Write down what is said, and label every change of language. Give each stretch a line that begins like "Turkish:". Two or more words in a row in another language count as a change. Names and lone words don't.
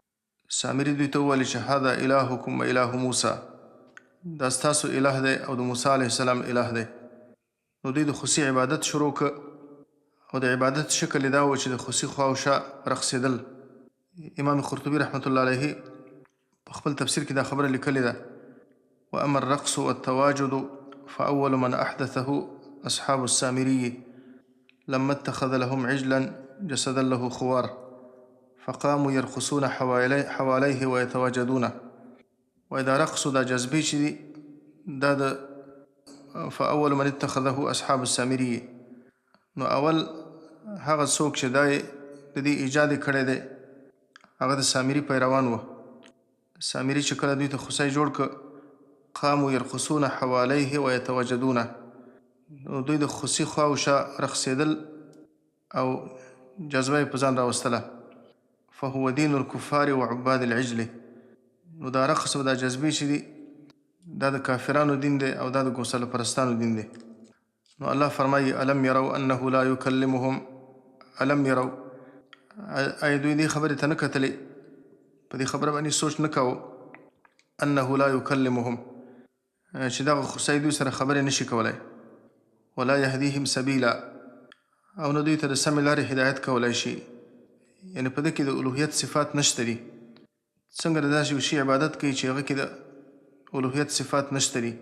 Pashto: سامري دوی ته وویل چې
Arabic: هذا الهکم و اله موسی،
Pashto: دا ستاسو اله دی او د موسی
Arabic: علیه السلام
Pashto: اله دی. نو دوی د خوسي عبادت شروع کړه او د عبادت شکل یې دا و چې د خوسي خوا و شا رقصېدل. امام قرطبي رحمت الله علیه په خپل تفسیر کې دا خبره لیکلې ده:
Arabic: واما الرقص والتواجد فاول من احدثه اصحاب السامري لما اتخذ لهم عجلا جسدا له خوار فقاموا يرقصون حواليه ويتواجدون. واذا رقصوا
Pashto: دا جذبې چې دي دا د
Arabic: فاول من اتخذه اصحاب السامري،
Pashto: نو اول هغه څوک چې دا د دې ایجاد یې کړی دی هغه د سامري پیروان و. سامري چې کله دوی ته خوسی جوړ کړه،
Arabic: قاموا يرقصون حواليه ويتواجدون،
Pashto: نو دوی د خوسي خوا و شا رقصېدل او جذبه یې په ځان راوستله.
Arabic: فهو دین الکفار وعباد العجل،
Pashto: نو دا رقص او دا جذبې چې دي دا د کافرانو دین دی او دا د ګوسله پرستانو دین دی. نو الله فرمایي:
Arabic: الم یروا انه لا یکلمهم، الم یروا،
Pashto: ای دوی دې خبرې ته نه کتلې، په دې خبره باندې سوچ نه کوو
Arabic: انه لا یکلمهم،
Pashto: چې دغه خوسی دوی سره خبرې نشي کولی،
Arabic: ولا یهدیهم سبیلا،
Pashto: او نه دوی ته د سمې لارې هدایت کولی شي. یعنې په ده کې د الوهیت صفات نشته دي. څنګه د داسې یو شي عبادت کوي چې هغه کې د الوهیت صفات نشته دي.